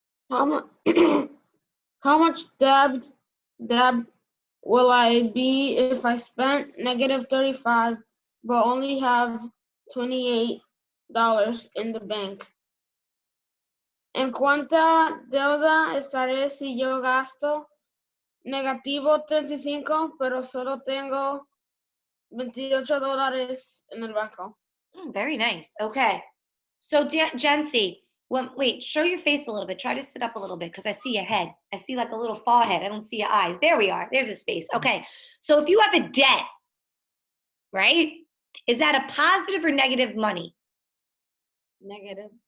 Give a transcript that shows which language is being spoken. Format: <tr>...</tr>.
<en>How much debt will I be if I spent negative 35 but only have $28 in the bank?</en> <es>¿En cuánta deuda estaré si yo gasto negativo 35 pero solo tengo $28 en el banco?</es> <en>Very nice. Okay. So Jancy, wait, show your face a little bit. Try to sit up a little bit because I see your head. I see like a little forehead. I don't see your eyes. There we are. There's his face. Okay. So if you have a debt, right? Is that a positive or negative money? Negative.</en>